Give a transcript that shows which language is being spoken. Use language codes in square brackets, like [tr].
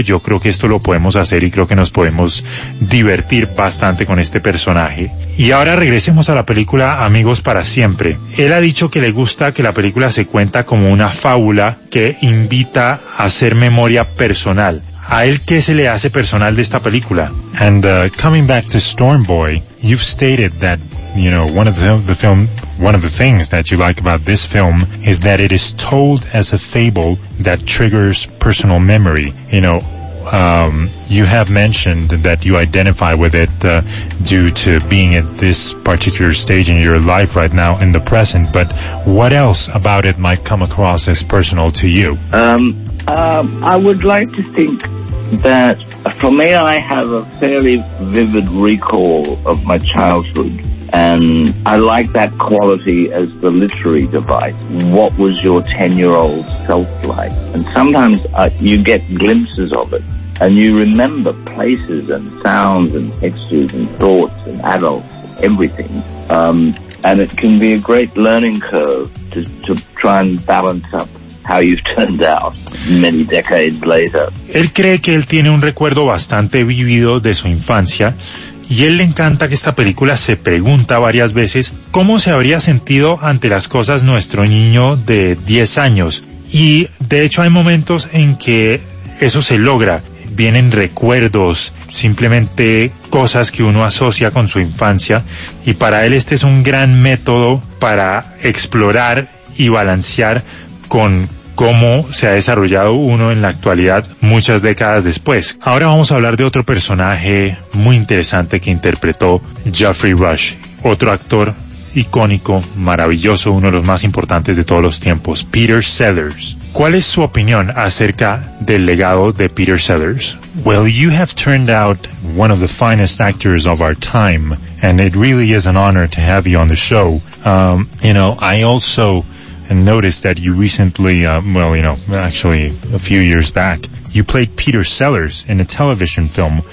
[es] Yo creo que esto lo podemos hacer y creo que nos podemos divertir bastante con este personaje. Y ahora regresemos a la película Amigos para Siempre. Él ha dicho que le gusta que la película se cuenta como una fábula que invita a hacer memoria personal. ¿A él qué se le hace personal de esta película? [en] And coming back to Storm Boy, you've stated that, you know, one of the things that you like about this film is that it is told as a fable that triggers personal memory. You know, you have mentioned that you identify with it due to being at this particular stage in your life right now in the present, but what else about it might come across as personal to you? I would like to think that for me, I have a fairly vivid recall of my childhood, and I like that quality as the literary device. What was your 10-year-old self like? And sometimes you get glimpses of it, and you remember places and sounds and textures and thoughts and adults, everything. And it can be a great learning curve to try and balance up how you've turned out many decades later. [es] Él cree que él tiene un recuerdo bastante vivido de su infancia, y él le encanta que esta película se pregunta varias veces cómo se habría sentido ante las cosas nuestro niño de 10 años. Y de hecho hay momentos en que eso se logra. Vienen recuerdos, simplemente cosas que uno asocia con su infancia, y para él este es un gran método para explorar y balancear con cómo se ha desarrollado uno en la actualidad muchas décadas después. Ahora vamos a hablar de otro personaje muy interesante que interpretó Geoffrey Rush, otro actor icónico, maravilloso, uno de los más importantes de todos los tiempos, Peter Sellers. ¿Cuál es su opinión acerca del legado de Peter Sellers? [en] Well, you have turned out one of the finest actors of our time, and it really is an honor to have you on the show. You know, I also noticed that you recently, a few years back, you played Peter Sellers in a television film.